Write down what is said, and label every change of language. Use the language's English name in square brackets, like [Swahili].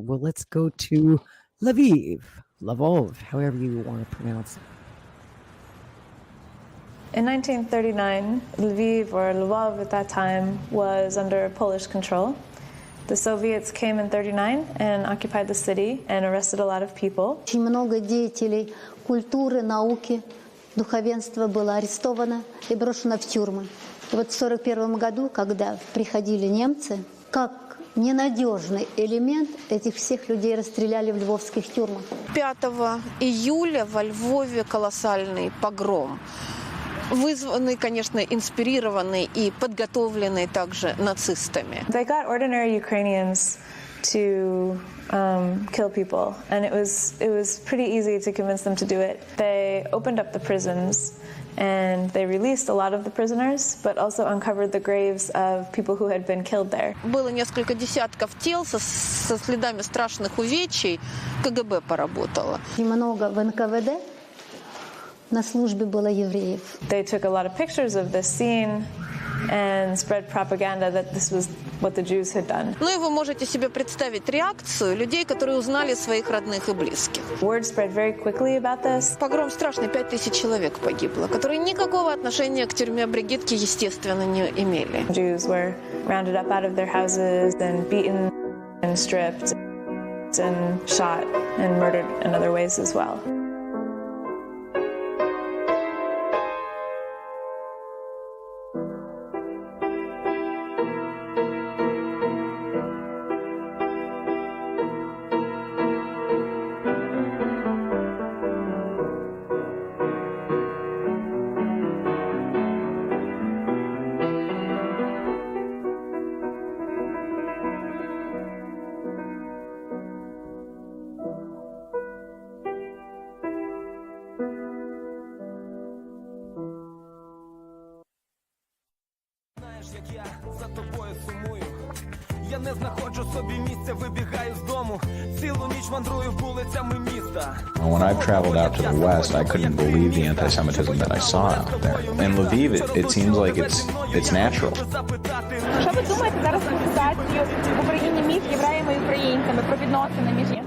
[English] Well, let's go to Lvov, however you want to pronounce it. In 1939, Lviv, or Lvov at that time, was under Polish control. The Soviets came in 1939 and occupied the city and arrested a lot of people. [Russian] Очень много деятелей культуры, науки, духовенства было арестовано и брошено в тюрьмы. И вот в 1941 году, когда приходили немцы, как ненадежный элемент, этих всех людей расстреляли в львовских тюрьмах. 5 июля во Львове колоссальный погром. вызваны, конечно, инспирированы и подготовлены также нацистами. [English] They got ordinary Ukrainians to kill people, and it was pretty easy to convince them to do it. They opened up the prisons and they released a lot of the prisoners, but also uncovered the graves of people who had been killed there. [Russian] Было несколько десятков тел со следами страшных увечий. КГБ поработало. Много в НКВД на службе было евреев. [English] They took a lot of pictures of this scene and spread propaganda that this was what the Jews had done. [Russian] Ну и вы можете себе представить реакцию людей, которые узнали своих родных и близких. [English] Word spread very quickly about this. [Russian] Погром страшный, 5000 человек погибло, которые никакого отношения к тюрьме Бригитки, естественно, не имели. [English] Jews were rounded up out of their houses and beaten and stripped and shot and murdered in other ways as well. [Ukrainian] Я не знаходжу собі місця, вибігаю з дому, цілу ніч мандрую вулицями міста. [English] When I traveled out to the west, I couldn't believe the anti-Semitism that I saw out there. In Lviv, it seems like it's natural. [Ukrainian] Що ви думаєте зараз про ситуацію в Україні між євреями і українцями, про відносини між ними?